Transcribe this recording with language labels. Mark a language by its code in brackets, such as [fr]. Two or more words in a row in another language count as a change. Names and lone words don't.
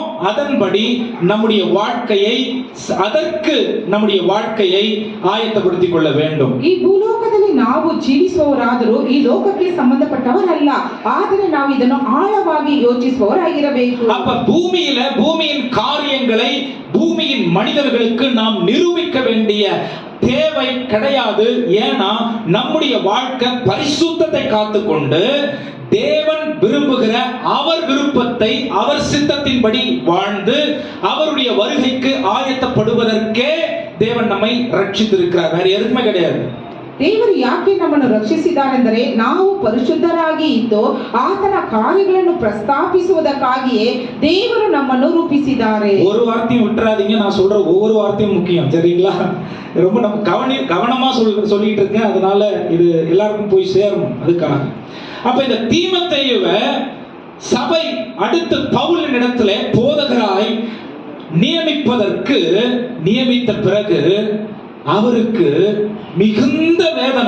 [ta] அதன்படி நம்முடைய வாழ்க்கையை அதற்கு நம்முடைய வாழ்க்கையை ஆயத்தப்படுத்திக் கொள்ள வேண்டும். [kn] ಈ ಭೂಲೋಕದಲ್ಲಿ ನಾವು ಜೀವಿಸುವವರಾದರೂ ಈ ಲೋಕಕ್ಕೆ ಸಂಬಂಧಪಟ್ಟವರಲ್ಲ. ಆದರೆ ನಾವು ಇದನ್ನು ಆಳವಾಗಿ ಯೋಚಿಸುವವರಾಗಿರಬೇಕು. [ta] அப்ப பூமியில பூமியின் காரியங்களை பூமியின் மனிதர்களுக்கு நாம் நிரூபிக்க வேண்டிய தேவை கிடையாது. ஏன்னா நம்முடைய வாழ்க்கை பரிசுத்தத்தை காத்துக்கொண்டு தேவன் விரும்புகிற அவர் விருப்பத்தை அவர் சித்தத்தின்படி வாழ்ந்து அவருடைய வருகைக்கு ஆயத்தப்படுவதற்கே தேவன் நம்மை ரட்சித்திருக்கிறார். வேற எதுவுமே கிடையாது. [kn] ದೇವರು ಯಾಕೆ ನಮ್ಮನ್ನು ರಕ್ಷಿಸಿದ್ದಾರೆಂದರೆ ನಾವು ಪರಿಶುದ್ಧರಾಗಿ ಇದ್ದು ಆತನ ಕಾರ್ಯಗಳನ್ನು ಪ್ರಸ್ತಾಪಿಸುವುದಕ್ಕಾಗಿಯೇ ದೇವರು ನಮ್ಮನ್ನು ರೂಪಿಸಿದ್ದಾರೆ. [ta] ஒரு வார்த்தையும் விட்டுறாதீங்க. நான் சொல்ற ஒவ்வொரு வார்த்தையும் முக்கியம், சரிங்களா? ரொம்ப நம்ம கவனமா சொல்லிட்டு இருக்கேன். அதனால இது எல்லாருக்கும் போய் சேரணும். அதுக்காக அப்ப இந்த தீமோத்தேயுவை சபை அடுத்து பவுலின் இடத்துல போதகராய் நியமிப்பதற்கு நியமித்த பிறகு அவருக்கு மிகுந்த வேதனை.